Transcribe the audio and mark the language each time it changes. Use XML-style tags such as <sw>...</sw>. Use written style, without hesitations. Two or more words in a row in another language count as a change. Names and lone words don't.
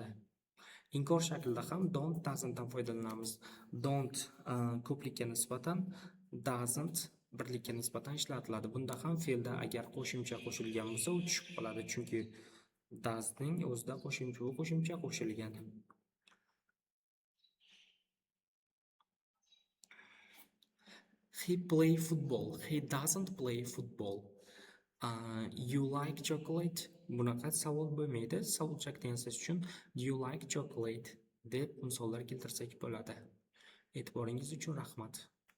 <uz>Inkor shaklida ham</uz> <en>don't, doesn'tdan</en> <uz>foydalanamiz. Don't ko'plikka nisbatan, doesn't birlikka nisbatan ishlatiladi. Bunda ham fe'lda agar qo'shimcha qo'shilgan bo'lsa, u tushib qoladi, chunki does'ning o'zida qo'shimcha qo'shilgan.</uz> <en>He play football. He doesn't play football. You like chocolate?</en> <uz>Bunaqa savol bo'lmaydi. Savolchak tenses uchun</uz> <en>do you like chocolate</en> <uz>deb misollar keltirsak bo'ladi. E'tiboringiz uchun rahmat.</uz>